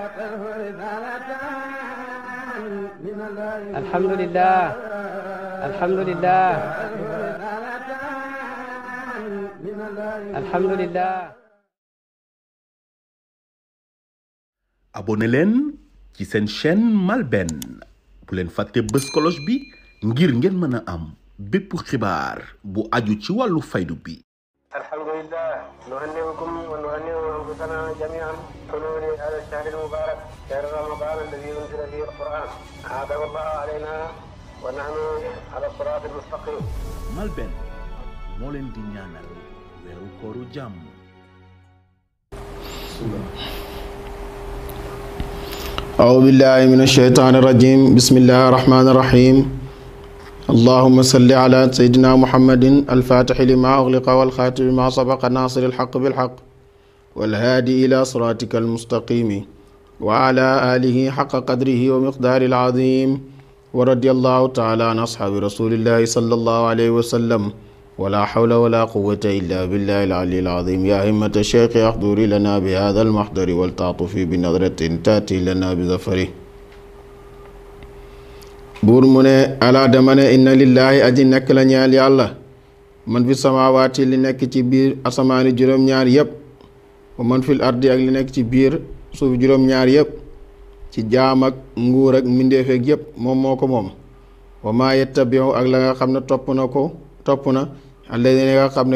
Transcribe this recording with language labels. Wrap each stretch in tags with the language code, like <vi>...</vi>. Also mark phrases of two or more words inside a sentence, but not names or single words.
<ar>الحمد لله الحمد لله الحمد لله.</ar> <wo>abonné leen ci seen chaîne MALBN bu leen fàtte bës cloche bi ngir ngeen mën a am bépp xibaar bu aju ci wàllu faydu bi.</wo> <ar>الحمد لله نهنئكم ونهنئ أنفسنا جميعا حلول هذا الشهر المبارك شهر رمضان الذي أنزل فيه القرآن أعاده الله علينا ونحن على الصراط المستقيم.</ar> <wo>MALBN moo leen di ñaanal weeru kooru jàmm.</wo> <ar>أعوذ بالله من الشيطان الرجيم بسم الله الرحمن الرحيم اللهم صل على سيدنا محمد الفاتح لما أغلق والخاتم لما سبق ناصر الحق بالحق والهادي إلى صراطك المستقيم وعلى آله حق قدره ومقدار العظيم ورضي الله تعالى عن أصحاب رسول الله صلى الله عليه وسلم ولا حول ولا قوة إلا بالله العلي العظيم يا همة الشيخ احضري لنا بهذا المحضر والتعطفي بنظرة تأتي لنا بظفره.</ar> <wo>buur mu ne alaa dama ne</wo> <ar>إن لله</ar> <wo>aji nekk la ñeel yàlla</wo> <ar>من في السماوات</ar> <wo>li nekk ci biir asamaani juróom-ñaar yëpp</wo> <ar>ومن في الأرض</ar> <wo>ak li nekk ci biir suuf juróom-ñaar yëpp ci jaam ak nguur ak mbindeefeek yëpp moom moo ko moom</wo> <ar>وما يتبع</ar> <wo>ak la nga xam ne topp na alladina nga xam ne</wo>